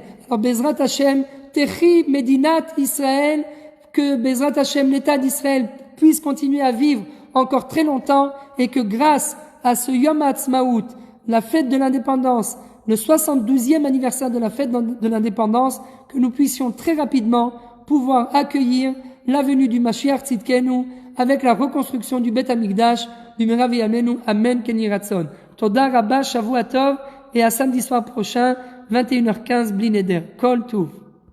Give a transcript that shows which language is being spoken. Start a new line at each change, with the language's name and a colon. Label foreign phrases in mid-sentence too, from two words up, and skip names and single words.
French: Alors,
Hebrew: בעזרת השם, תחי מדינת ישראל,
French: que
Hebrew: בעזרת השם,
French: l'État d'Israël, puisse continuer à vivre encore très longtemps et que grâce à ce
Hebrew: יום העצמאות,
French: la fête de l'indépendance, le 72e anniversaire de la fête de l'indépendance, que nous puissions très rapidement pouvoir accueillir la venue du
Hebrew: משיח צדקנו
French: avec la reconstruction du
Hebrew: בית המקדש,
French: du
Hebrew: מרב ימינו, אמן כן יהי רצון. תודה רבה, שבוע טוב,
French: et à samedi soir prochain,
Hebrew: 21h15, בלי נדר. כל טוב.